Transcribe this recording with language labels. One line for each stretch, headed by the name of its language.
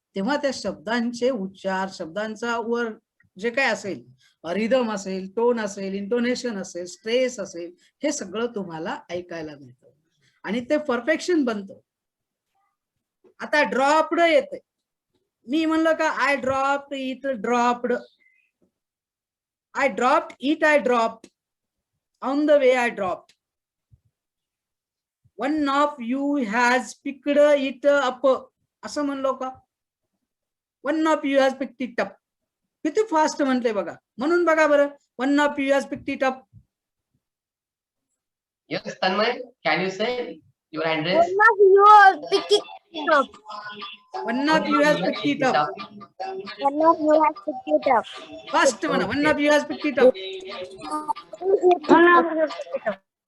Marathi: तेव्हा त्या शब्दांचे उच्चार, शब्दांचा वर जे काय असेल, रिदम असेल, टोन असेल, इंटोनेशन असेल, स्ट्रेस असेल, हे सगळं तुम्हाला ऐकायला मिळतं आणि ते परफेक्शन बनतं. आता ड्रॉप्ड येते. मी म्हणलं का
English: I dropped it, dropped. I dropped it, I dropped. On the way I dropped. One of you has picked it up,
Marathi: असं म्हणलो का?
English: One of you has picked it up.
Marathi: किती फास्ट म्हणते बघा. म्हणून बघा बरं,
English: One of you has picked it up. Yes, Tanmay, can you say your hand raised? One of you are picking it up. One of you has picked it up. One of you has picked it up.
Marathi: Fast म्हणा.
English: One of you has picked it up. One of you picked it up.